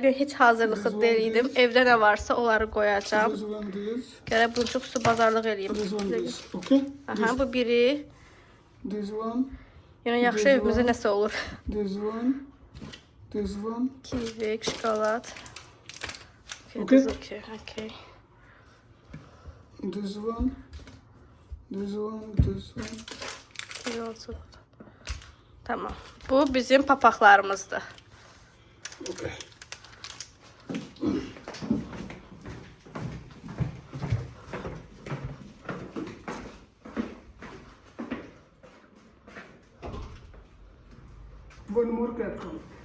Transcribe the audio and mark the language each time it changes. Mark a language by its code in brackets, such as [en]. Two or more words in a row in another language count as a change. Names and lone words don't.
[az] Heç hazırlıqlı deyildim. Evdə nə varsa onları qoyacağım. Gərək bunu çox su bazarlıq eləyim. Aha, bu biri. Yəni yaxşı evimizdə nəsə olur. Kivi, şokolad. Okay. [en] This one. [az] Tamam. Bu bizim papaqlarımızdır. [en] Okay. One more Capcom.